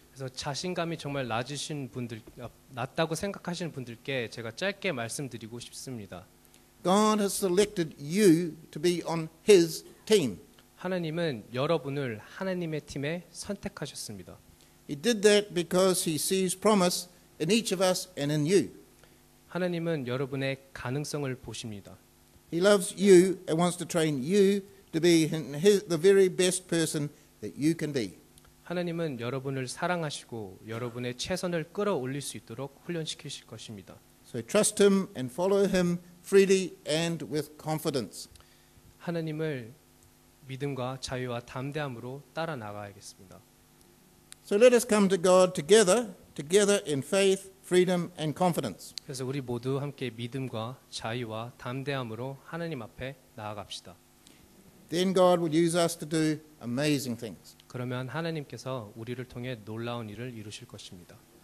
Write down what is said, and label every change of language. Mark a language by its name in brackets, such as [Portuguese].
[Korean] 그래서 자신감이 정말 낮다고 생각하시는 분들께 제가 짧게 말씀드리고 싶습니다. [English] God has selected you to be on his team. [Korean] 하나님은 여러분을 하나님의 팀에 선택하셨습니다. [English] He did that because he sees promise in each of us and in you. [Korean] 하나님은 여러분의 가능성을 보십니다. [English] He loves you and wants to train you to be the very best person that you can be. [Korean] 하나님은 여러분을 사랑하시고 여러분의 최선을 끌어올릴 수 있도록 훈련시키실 것입니다. [English] So trust him and follow him freely and with confidence. [Korean] 하나님을 믿음과 자유와 담대함으로 따라 나가야겠습니다. [English] So let us come to God together in faith, freedom and confidence. [Korean] 그래서 우리 모두 함께 믿음과 자유와 담대함으로 하나님 앞에 나아갑시다. [English] Then God will use us to do amazing things. [Korean] 그러면 하나님께서 우리를 통해 놀라운 일을 이루실 것입니다.